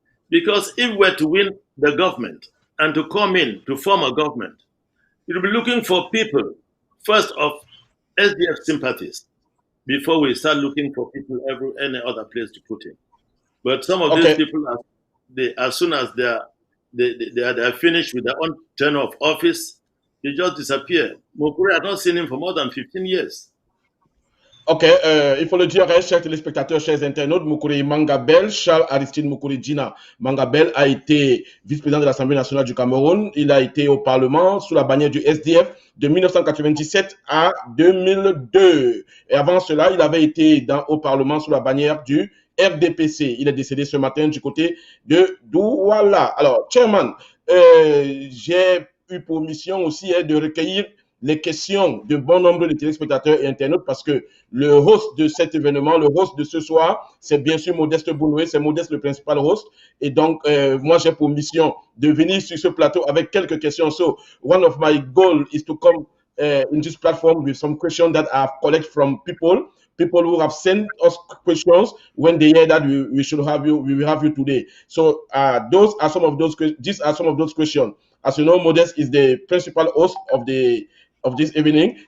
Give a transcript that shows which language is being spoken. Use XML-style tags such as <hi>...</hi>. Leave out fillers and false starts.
<en>Because if we're to win the government and to come in to form a government, it will be looking for people, first of SDF sympathies, before we start looking for people any other place to put in. But some of these people, as soon as they are finished with their own term of office, they just disappear. Mukuri, I've not seen him for more than 15 years.</en> <fr>Ok, il faut le dire, chers téléspectateurs, chers internautes, Mukuri Mangabel, Charles Aristide Mukuri Djina Mangabel a été vice-président de l'Assemblée nationale du Cameroun. Il a été au Parlement sous la bannière du SDF de 1997 à 2002. Et avant cela, il avait été au Parlement sous la bannière du RDPC. Il est décédé ce matin du côté de Douala. Alors, Chairman, j'ai eu pour mission aussi de recueillir les questions de bon nombre de téléspectateurs et internautes parce que le host de cet événement, le host de ce soir, c'est bien sûr Modeste Bounoué, c'est Modeste le principal host. Et donc, moi, j'ai pour mission de venir sur ce plateau avec quelques questions.</fr> <en>So, one of my goals is to come in this platform with some questions that I've collected from people who have sent us questions when they hear that we should have you, we will have you today. So those are some of those. These are some of those questions. As you know, Modest is the principal host of this evening.</en>